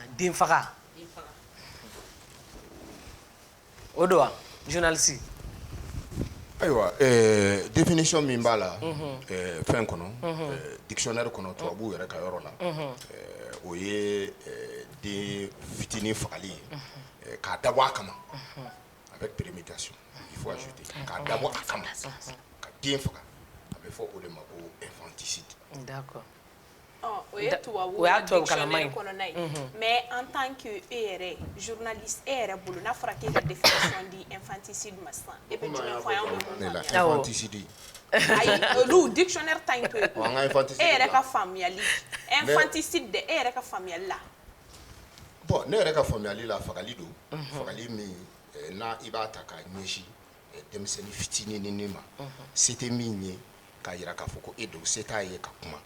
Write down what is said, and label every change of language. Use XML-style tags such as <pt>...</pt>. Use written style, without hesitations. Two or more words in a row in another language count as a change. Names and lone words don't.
<bm>Den faga. O don wa journaliste? Ayiwa définition min b'a la fɛn kɔnɔ dictionnaire kɔnɔ tubabu yɛrɛ ka yɔrɔ la o ye den fitinin fagali ye k'a dabɔ a kama</bm> <fr>avec préméditation il faut ajouter</fr> <bm>k'a dabɔ a kama ka den faga a bɛ fɔ o de ma ko infanticide.</bm> <fr>D'accord.</fr> <bm>O y'a tubabukalama ye kɔnɔna ye</bm> <fr>mais en tant que</fr> <bm>e yɛrɛ journaliste e yɛrɛ bolo n'a fɔra k'e ka définition di infanticide ma sisan e bɛ jumɛn fɔ an bɛ mun na? Infanticide. Ayi olu dictionnaire ta in to yen e yɛrɛ ka faamuyali infanticide de e yɛrɛ ka faamuyali la. Bon ne yɛrɛ ka faamuyali la fagali don fagali min n'a i b'a ta k'a ɲɛsin denmisɛnnin fitinin ma se tɛ min ye k'a yira k'a fɔ ko e don se t'a ye ka kuma.</bm>